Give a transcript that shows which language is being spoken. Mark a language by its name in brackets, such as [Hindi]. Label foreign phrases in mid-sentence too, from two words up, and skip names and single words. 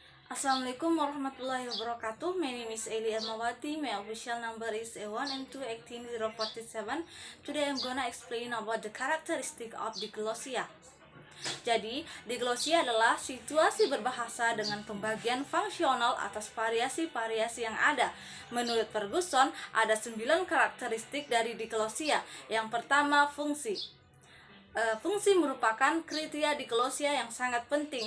[Arabic] السلام عليكم ورحمة الله وبركاته. [English] My name is Eli Elmawati. My official number is A1 and 2 18047. Today I'm gonna explain about the characteristic of diglossia. [Indonesian] Jadi, diglossia adalah situasi berbahasa dengan pembagian fungsional atas variasi-variasi yang ada. Menurut Ferguson, ada 9 karakteristik dari diglossia. Yang pertama, fungsi. Fungsi merupakan kriteria diglossia yang sangat penting.